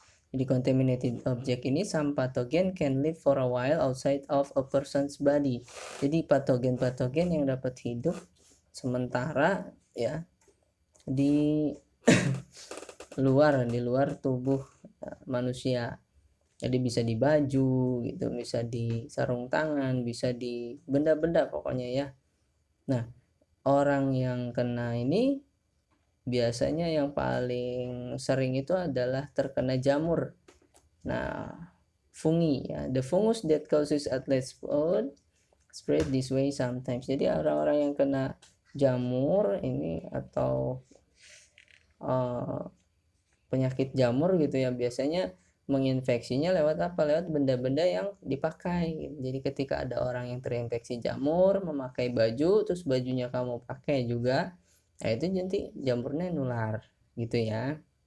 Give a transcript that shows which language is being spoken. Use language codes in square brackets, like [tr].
[id] Di contaminated object ini, [en] some pathogen can live for a while outside of a person's body. [id] Jadi patogen-patogen yang dapat hidup sementara ya di luar tubuh manusia. Jadi bisa di baju gitu, bisa di sarung tangan, bisa di benda-benda pokoknya ya. Nah, orang yang kena ini biasanya yang paling sering itu adalah terkena jamur. [en] Nah, fungi ya, the fungus that causes athlete's foot spread this way sometimes. [id] Jadi orang-orang yang kena jamur ini atau penyakit jamur gitu ya, biasanya menginfeksinya lewat apa? Lewat benda-benda yang dipakai. Jadi ketika ada orang yang terinfeksi jamur memakai baju, terus bajunya kamu pakai juga, nah itu nanti jamurnya nular gitu ya.